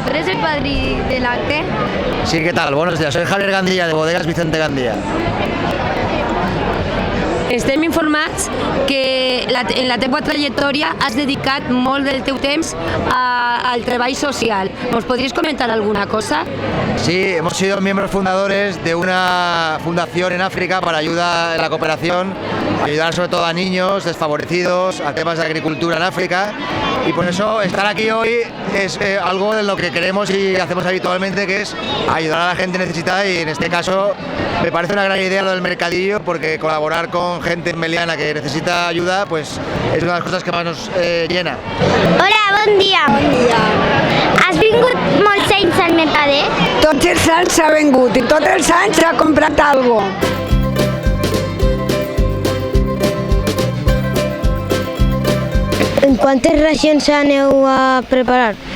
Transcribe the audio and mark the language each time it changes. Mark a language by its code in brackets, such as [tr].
[es] ¿Tú eres el [ca] padrí del acte? [es] Sí, ¿qué tal? Buenos días. Soy Javier Gandía, de Bodegas Vicente Gandía. [ca] Estem informats que en la teva trajectòria has dedicat molt del teu temps al treball social. [es] ¿Nos podrías comentar alguna cosa? Sí, hemos sido miembros fundadores de una fundación en África para ayuda en la cooperación, ayudar sobre todo a niños desfavorecidos, a temas de agricultura en África, y por eso estar aquí hoy es algo de lo que queremos y hacemos habitualmente, que es ayudar a la gente necesitada, y en este caso me parece una gran idea lo del mercadillo, porque colaborar con gente en Meliana que necesita ayuda pues [ca] és una de les coses que més [es] nos llena. [ca] Hola, bon dia. Bon dia. Has vingut molts anys al mercadet? Tots els anys s'ha vengut i tots els anys s'ha comprat alguna cosa. [es] ¿En cuántas raciones [ca] aneu [es] a preparar?